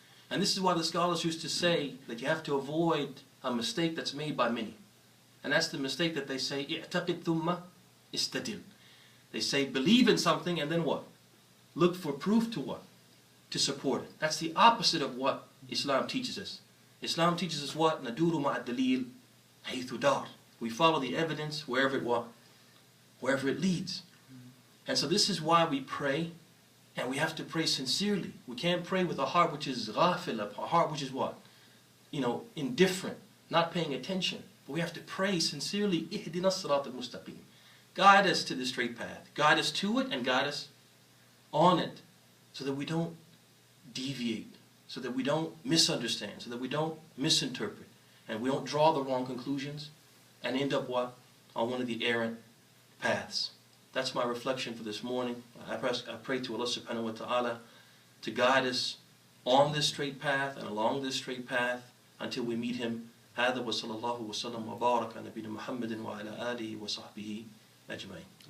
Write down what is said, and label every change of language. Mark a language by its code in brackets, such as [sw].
[en] And this is why the scholars used to say that you have to avoid a mistake that's made by many. And that's the mistake that they say, [ar] اعتقد ثم استدل. [en] They say, believe in something and then what? Look for proof to what? To support it. That's the opposite of what Islam teaches us. Islam teaches us what? [ar] Naduru مع الدليل حيث دار. [en] We follow the evidence wherever it leads. And so this is why we pray, and we have to pray sincerely. We can't pray with a heart which is ghafil, a heart which is what? Indifferent, not paying attention. But we have to pray sincerely, [ar] ihdina as-sirat al-mustaqim. [en] Guide us to the straight path. Guide us to it and guide us on it, so that we don't deviate, so that we don't misunderstand, so that we don't misinterpret, and we don't draw the wrong conclusions and end up what? On one of the errant paths. That's my reflection for this morning. I pray to Allah subhanahu wa ta'ala to guide us on this straight path and along this straight path until we meet Him. [ar] هذا وصلى الله وسلم وبارك على نبينا محمد وعلى آله وصحبه أجمعين.